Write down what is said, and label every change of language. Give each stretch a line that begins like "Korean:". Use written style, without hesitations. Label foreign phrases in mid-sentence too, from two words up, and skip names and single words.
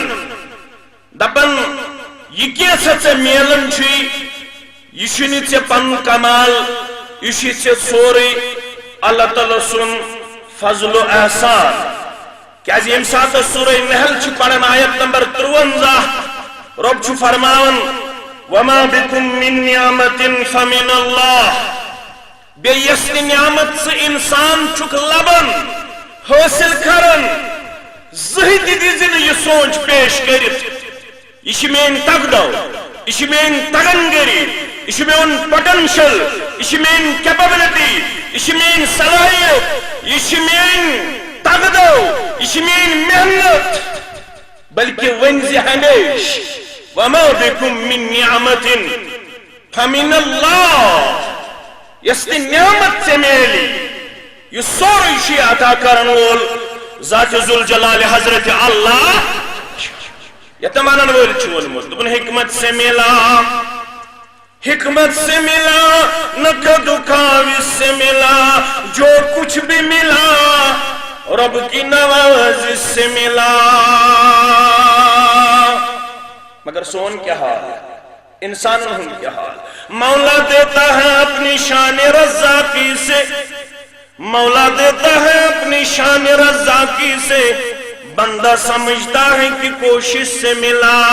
Kashmiri: دپان یہِ کینٛژھا ژےٚ میلان چھُے یہِ چھُنہٕ ژےٚ پنُن کمال یہِ چھُے ژےٚ سورُے اللہ تعالیٰ سُنٛد فضل و احسان کیازِ ییٚمہِ ساتہٕ سورہ نحل چھِ پران آیت نمبر 53 رب چھُ فرماوان
Arabic: وما بكم من نعمة فمن الله
Kashmiri: بیٚیہِ یۄس تہِ نعمت ژٕ انسان چھُکھ لبان حٲصِل کران زٕہٕنۍ تہِ دِزِ نہٕ یہِ سونٛچ پیش کٔرِتھ یہِ چھِ میٲنۍ تگدو یہِ چھِ میٲنۍ تگنگری یہِ چھُ میون پوٹینشل یہِ چھِ میٲنۍ کیپبلٹی یہِ چھِ میٲنۍ صلٲحیت یہِ چھِ میٲنۍ تگدو یہِ چھِ میٲنۍ محنت بلکہ ؤنزِ ہمیش
Arabic: وما بكم من نعمة فمن الله
Kashmiri: یۄس تہِ نعمت ژےٚ میلی یہِ سورُے چھُ عطا کرن وول ذات ذوالجلال حضرت اللہ یتھ ونن وٲلۍ چھُ ووٚنمُت دوٚپُن حکمت سے
Urdu: ملا نہ کدو کاوِس سے ملا جو کچھ بھی ملا رب کی نوازش سے ملا مگر سون کیا حال ہے انسان ہم کیا حال مولا دیتا ہے اپنی شان رزاقی سے مولا دیتا ہے اپنی شان رزاقی سے، بندہ سمجھتا ہے کہ کوشش سے ملا.